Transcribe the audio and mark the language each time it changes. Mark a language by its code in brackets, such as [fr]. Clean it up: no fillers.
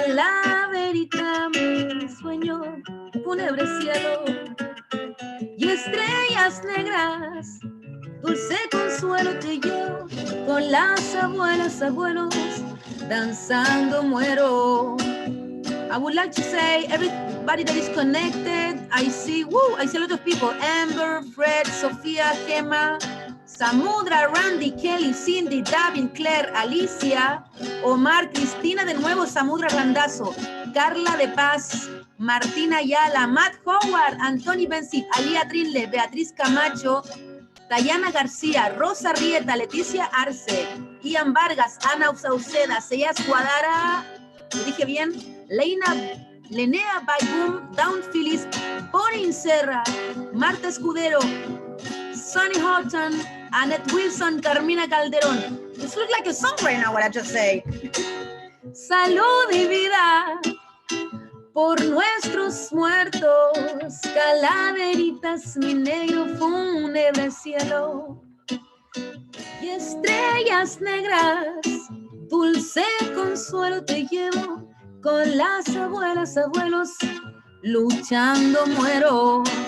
[es] Calaverita, mi sueño, fúnebre cielo, y estrellas negras, dulce consuelo te llevo, con las abuelas, abuelos, danzando muero. [en] I would like to say everybody that is connected. I see a lot of people. Amber, Fred, Sofía, Gemma, Samudra, Randy, Kelly, Cindy, Davin, Claire, Alicia, Omar, Cristina de nuevo, Samudra Randazo, Carla de Paz, Martina Ayala, Matt Howard, Anthony Benzi, Alía Trinle, Beatriz Camacho, Dayana García, Rosa Rieta, Leticia Arce, Ian Vargas, Ana Sauceda, Seyas Guadara, [es] ¿lo dije bien? [en] Leina, Lenea Baibum, Down Phyllis, Borin Serra, Marta Escudero, Sonny Houghton, Annette Wilson, Carmina Calderón. This looks like a song right now, what I just say. [es] Salud y vida por nuestros muertos, calaveritas, mi negro fúnebre cielo, y estrellas negras, dulce consuelo te llevo, con las abuelas, abuelos, luchando muero.